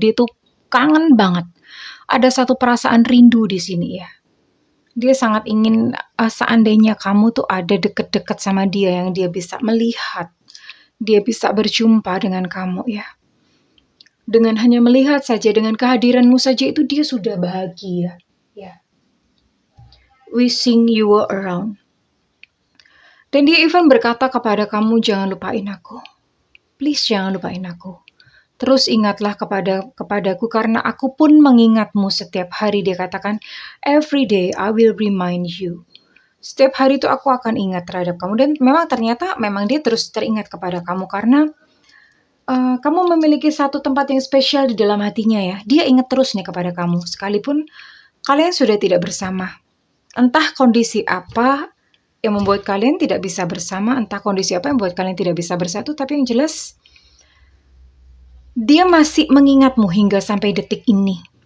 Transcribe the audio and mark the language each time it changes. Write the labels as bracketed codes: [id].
[id] Dia tuh kangen banget. Ada satu perasaan rindu di sini ya. Dia sangat ingin seandainya kamu tuh ada deket-deket sama dia yang dia bisa melihat. Dia bisa berjumpa dengan kamu ya. Dengan hanya melihat saja, dengan kehadiranmu saja itu dia sudah bahagia. Ya. [en] Wishing you were around. [id] Dan dia even berkata kepada kamu, jangan lupain aku. Please jangan lupain aku. Terus ingatlah kepadaku karena aku pun mengingatmu setiap hari. Dia katakan, [en] every day I will remind you. [id] Setiap hari itu aku akan ingat terhadap kamu. Dan memang ternyata dia terus teringat kepada kamu karena kamu memiliki satu tempat yang spesial di dalam hatinya ya. Dia ingat terus nih kepada kamu. Sekalipun kalian sudah tidak bersama. Entah kondisi apa yang membuat kalian tidak bisa bersama, entah kondisi apa yang membuat kalian tidak bisa bersatu, tapi yang jelas dia masih mengingatmu hingga sampai detik ini.